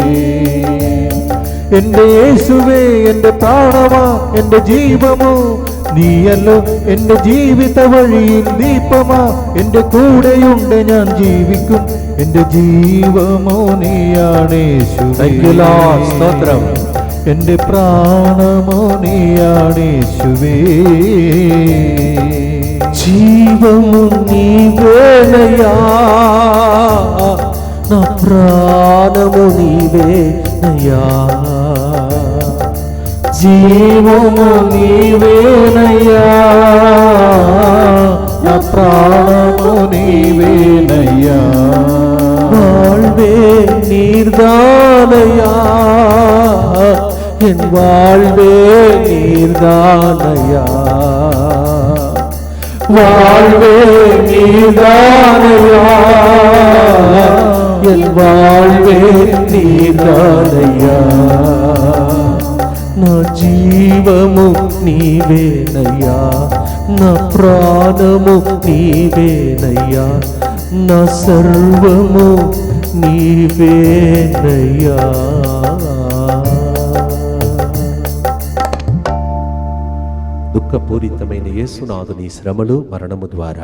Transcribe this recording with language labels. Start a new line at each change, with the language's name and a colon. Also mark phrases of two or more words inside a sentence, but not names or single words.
Malayalam: എന്റെ യേശുവേ, എന്റെ പ്രാണമാ, എന്റെ ജീവമോ നീയല്ലോ. എന്റെ ജീവിത വഴിയിൽ ദീപമാ, എന്റെ കൂടെയുണ്ട് ഞാൻ ജീവിക്കും. എന്റെ ജീവമോ നീയാണേശുവേ. സ്തോത്രം. എന്റെ പ്രാണമോ നീയാണേശുവേ.
Telugu: జీవము నీవేనయ్యా, నా ప్రాణము నీవేనయ్యా. జీవము నీవేనయ్యా, నా ప్రాణము నీవేనయ్యా.
Tamil: வாழ்வே நீர்தானையா, என் வாழ்வே நீர்தானையா. வாழ்வே நீதானையா, என் வாழ்வே நீர்தானையா.
Telugu: నా జీవము నీవేనయ్యా, నా ప్రాణము నీవేనయ్యా, నా సర్వము నీవేనయ్యా. దుఃఖపూరితమైన యేసునాథుని శ్రమలు మరణము ద్వారా